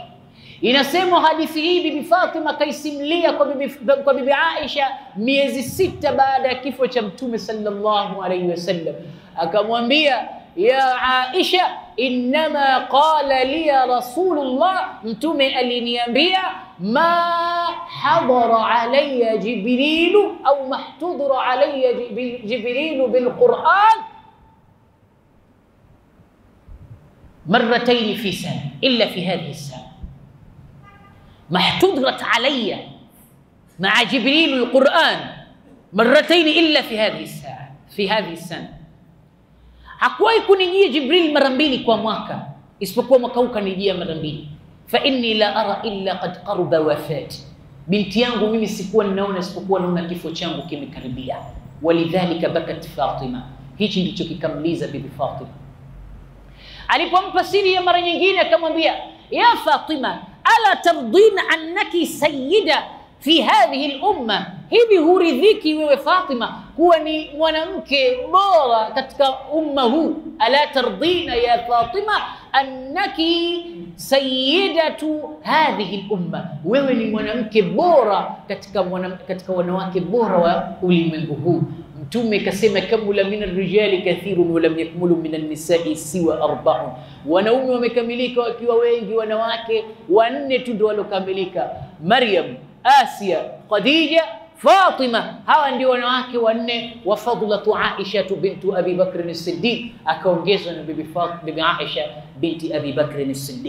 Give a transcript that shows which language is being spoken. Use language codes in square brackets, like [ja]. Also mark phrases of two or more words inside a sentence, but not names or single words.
[sw] Inasema hadithi hii bibi Fatima kaisimulia kwa bibi Aisha miezi 6 baada ya kifo cha mtume [ar] صلى الله عليه وسلم. Akamwambia يا عائشة إنما قال لي رسول الله, [sw] mtume aliniambia, [ar] ما حضر علي جبريل أو ما احتضر علي جبريل بالقرآن مرتين في سنة إلا في هذه السنة. ما احتضرت علي مع جبريل القرآن مرتين إلا في هذه السنة. [sw] hakuwahi kunijia Jibril mara mbili kwa mwaka, isipokuwa mwaka huu kanijia mara mbili. [ar] فإني لا أرى إلا قد قرب وفاتي, [sw] binti yangu mimi sikuwa ninaona isipokuwa naona kifo changu kimekaribia. [ar] ولذلك بكت فاطمة, [sw] hichi ndicho kikamliza bibi Fatima. Alipompa siri ya mara nyingine akamwambia, [ar] يا فاطمة ألا ترضين أنك سيدة في هذه الأمة, [sw] hivi huridhiki wewe Fatima kuwa ni mwanamke bora katika umma huu? [ar] ألا ترضين يا فاطمة أنك سيدة هذه الأمة, [sw] wewe ni mwanamke bora katika wanawake bora wa ulimwengu huu. Mtume kasema, [ar] كمل من الرجال كثير ولم يكمل من النساء سوى أربع, [sw] wanaume wamekamilika wakiwa wengi, wanawake wanne tu ndio walokamilika: Maryam, Asia, Khadija, Fatima. Hawa ndio wanawake wanne. [ar] وفضلت عائشة بنت أبي بكر الصديق, [sw] akaongezwa na bibi Aisha binti Abi Bakr as-Siddiq.